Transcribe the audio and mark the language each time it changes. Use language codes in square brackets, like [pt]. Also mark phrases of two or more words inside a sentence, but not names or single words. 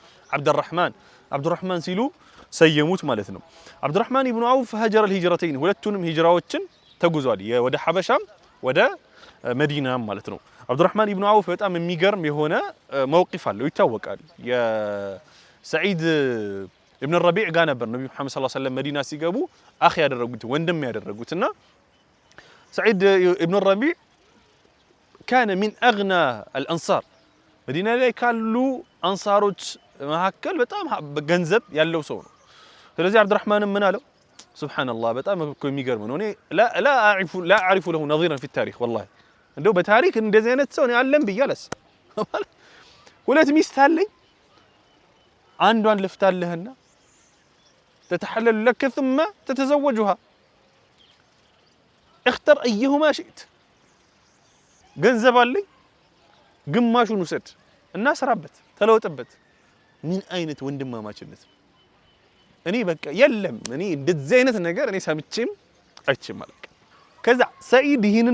[am] አብዱራህማን ሲሉ ሰየሙት ማለት ነው። አብዱራህማን ኢብኑ አውፍ [ar] هاجر الهجرتين [am] ሁለቱንም ሂጅራዎችን ተጉዟል። ወደ ሐበሻም ወደ መዲናም ማለት ነው። አብዱራህማን ኢብኑ አውፍ በጣም የሚገርም የሆነ መውቂፍ አለው ይታወቃል። የሰዒድ ኢብኑ ረቢዕ ጋር ነበር ነብዩ መሐመድ [ar] صلى الله عليه وسلم [am] መዲና ሲገቡ አኺ ያደረጉት ወንድም ያደረጉትና ሰዒድ ኢብኑ ረቢዕ [ar] كان من اغنى الانصار [am] መዲና ላይ ካሉ አንሳሮች መካከል በጣም ገንዘብ ያለው ሰው ነው። ስለዚህ አብዱራህማን ምን አለው ሱብሃንአላህ በጣም እኮ የሚገርም ነው። እኔ [ar] لا اعرف له نظيرا في التاريخ والله [am] እንደው በታሪክ እንደዚህ አይነት ሰው ነው ያለን ብያለስ ሁለት ሚስት አለኝ አንዷን ልፍታለህና [ar] تتحلل لك ثم تتزوجها اختر ايهما شئت [am] ገንዘብ አለኝ ግማሹን ውሰድ እና ስራበት ተለወጥበት። ምን አይነት ወንድማማችነት እኔ በቃ የለም እኔ እንደዚህ አይነት ነገር እኔ ሰምቼም አይቼም ማለት ከዛ ሰዒድ ይህንን